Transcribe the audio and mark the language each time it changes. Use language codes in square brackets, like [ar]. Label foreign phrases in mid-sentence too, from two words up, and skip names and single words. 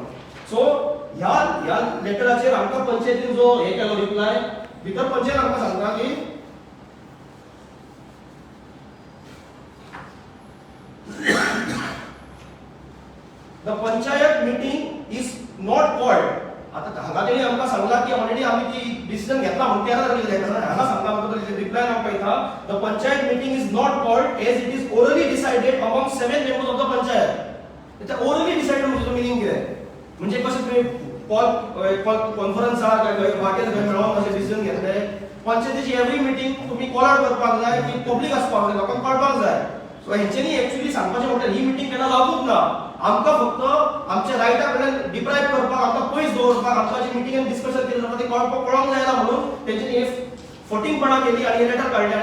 [kok] सो ह्या लेटराचेर आमकां पंचायतीन जो हे केलो रिप्लाय भितर पंचायत आमकां सांगता की [en] the panchayat meeting is not called. [kok] आता हांगा तेणी आमकां सांगला की ऑलरेडी आमी ती डिसिजन घेतला म्हणून 13 तारखेक लेटर हांगा सांगता आमकां रिप्लाय आमकां येता [en] the panchayat meeting is not called as it is orally decided among 7 members of the panchayat. [kok] त्याचा [en] orally decided [kok] म्हणजे मिनिंग कितें, म्हणजे कशें तुम्ही कॉन्फरन्सार वाटेर खंय मेळोन अशें डिसिजन घेतले. पंचायतीची [en] every meeting [kok] तुम्ही [en] call out [kok] करपाक जाय की पब्लिक आसपाक जाय, लोकांक कळपाक जाय. सो हेंच्यांनी एक्चुअली सांगपाचें म्हटल्यार ही मीटिंग केन्ना जावूच ना, आमकां फक्त आमच्या रायटा कडल्यान डिप्रायव करपाक, आमकां पयस दवरपाक, आमकां जी मीटिंगेन डिस्कशन केलें जाता तें कळोंक जायना म्हणून तेंच्यांनी हे फटींगपणा केली आणि हे लेटर काडले.